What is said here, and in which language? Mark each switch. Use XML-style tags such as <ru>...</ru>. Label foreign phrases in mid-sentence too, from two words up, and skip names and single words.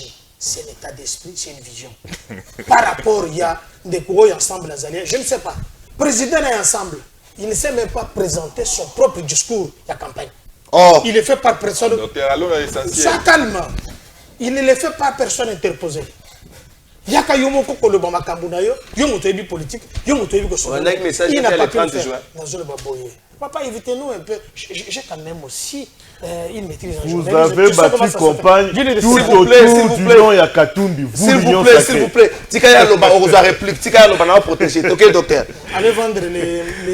<fr>C'est un état d'esprit, c'est une vision. Par rapport, il y a des coureurs ensemble, les alliés. Je ne sais pas. Le président est ensemble. Il ne sait même pas présenter son propre discours, la campagne. Oh. Il est fait par personne. Docteur, allons à l'essentiel. Sois calme. Il ne le fait pas personne interposée.</fr> <ln>Yaka yomo koko le bama kambunayo, yomo tebi politique, yomo tebi ko so.</ln> <fr>Il n'a pas pu le faire. Papa, évitez-nous un peu. J'ai quand même aussi une maîtrise en Vous avez battu campagne tout autour du nom Yakatumbi. S'il vous plaît. Tikaya Loba, on vous a réplique. Tikaya Loba, on va protéger. Ok, docteur. Allez vendre les</fr>